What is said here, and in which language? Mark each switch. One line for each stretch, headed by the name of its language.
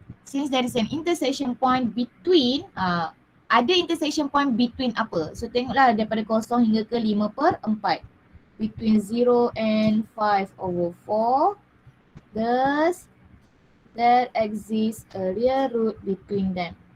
English: Since there is an intersection point between,
Malay: ada intersection point between apa? So tengoklah daripada 0 hingga ke 5/4.
English: Between 0 and 5 over 4. Thus, there exists a real root between them.